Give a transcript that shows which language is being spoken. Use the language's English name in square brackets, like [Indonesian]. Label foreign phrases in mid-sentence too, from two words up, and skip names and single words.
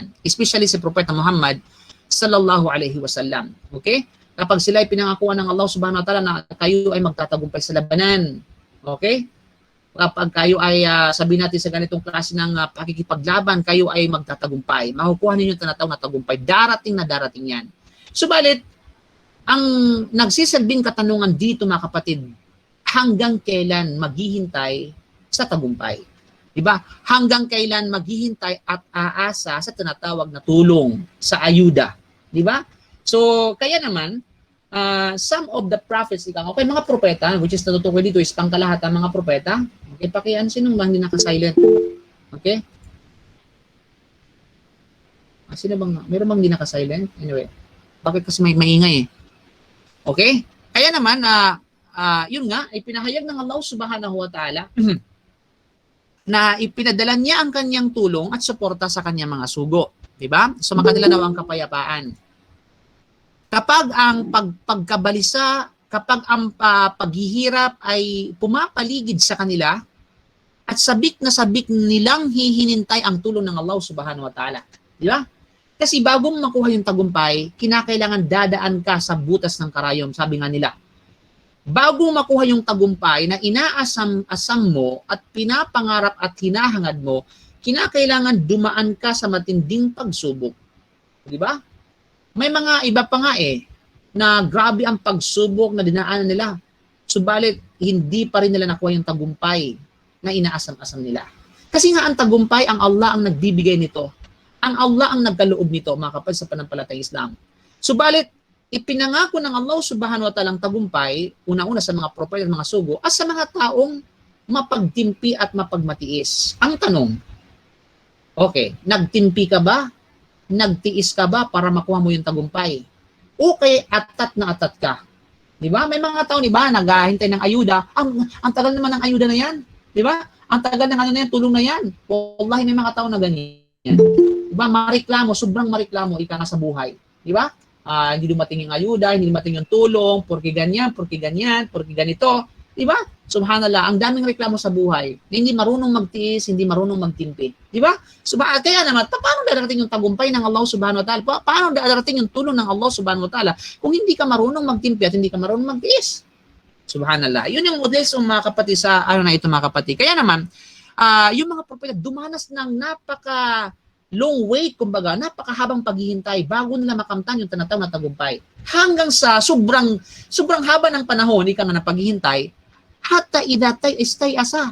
[Filipino] Especially si Propeta Muhammad [Arabic] صلى الله عليه وسلم. [Filipino] Okay? Kapag sila ay pinangakuan ng Allah [Arabic] سبحانه وتعالى [Filipino] na kayo ay magtatagumpay sa labanan. Okay? Kapag kayo ay sabihin natin sa ganitong klase ng pakikipaglaban, kayo ay magtatagumpay. Makukuha ninyo tinatawag na tagumpay. Darating na darating yan. Subalit, ang nagsisilbing katanungan dito mga kapatid, hanggang kailan maghihintay sa tagumpay? Diba? Hanggang kailan maghihintay at aasa sa tinatawag na tulong, sa ayuda. Diba? So, kaya naman, [English] some of the prophets, [Filipino] okay, mga propeta, [English] which is [Filipino] natutukoy dito is pangkalahatan mga propeta. Okay, pakian sinong bang hindi naka-silent? Okay? Sino bang, meron bang hindi naka-silent? Anyway, bakit kasi may maingay eh? Okay? Kaya naman, yun nga, ipinahayag ng Allah [Arabic] سبحانه وتعالى [Filipino] na ipinadala niya ang kanyang tulong at suporta sa kanyang mga sugo. Diba? So, makadala daw ang kapayapaan. Kapag ang pagkabalisa, kapag ang paghihirap ay pumapaligid sa kanila at sabik na sabik nilang hihinintay ang tulong ng Allah [Arabic] سبحانه وتعالى. [Filipino] Di ba? Kasi bago makuha yung tagumpay, kinakailangan dadaan ka sa butas ng karayom, sabi nga nila. Bago makuha yung tagumpay na inaasam-asam mo at pinapangarap at hinahangad mo, kinakailangan dumaan ka sa matinding pagsubok. Di ba? May mga iba pa nga na grabe ang pagsubok na dinaanan nila. Subalit, hindi pa rin nila nakuha yung tagumpay na inaasam-asam nila. Kasi nga ang tagumpay, ang Allah ang nagbibigay nito. Ang Allah ang nagkaloob nito, mga kapatid, sa panampalatayang Islam. Subalit, ipinangako ng Allah [Arabic] سبحانه وتعالى [Filipino] ang tagumpay, una-una sa mga propeta at mga sugo, at sa mga taong mapagtimpi at mapagmatiis. Ang tanong, okay, nagtimpi ka ba? Nagtiis ka ba para makuha mo yung tagumpay? Okay, atat na atat ka. Di ba? May mga tao, di ba, naghahintay ng ayuda. Ang tagal naman ng ayuda na yan. Di ba? Ang tagal ng ano na yan, tulong na yan. Wallahi, may mga tao na ganyan. Di ba? Mareklamo, sobrang mareklamo, ika nga sa buhay. Di ba? Hindi dumating yung ayuda, hindi dumating yung tulong, porque ganyan, porque ganito. Di ba? Subhanallah, ang daming reklamo sa buhay. Hindi marunong magtiis, hindi marunong magtimpi. Di ba? Kaya naman, paano darating yung tagumpay ng Allah [Arabic] سبحانه وتعالى? [Filipino] Paano darating yung tulong ng Allah [Arabic] سبحانه وتعالى [Filipino] kung hindi ka marunong magtimpi at hindi ka marunong magtiis? Subhanallah. Yun yung models ng mga kapatid sa na ito mga kapatid. Kaya naman, yung mga propeta dumanas ng napaka [English] long wait, [Filipino] kumbaga, napakahabang paghihintay bago nila makamtan yung tinatawag na tagumpay. Hanggang sa sobrang haba ng panahon, ika nga na paghihintay, [Arabic] حتى إذا استيأس.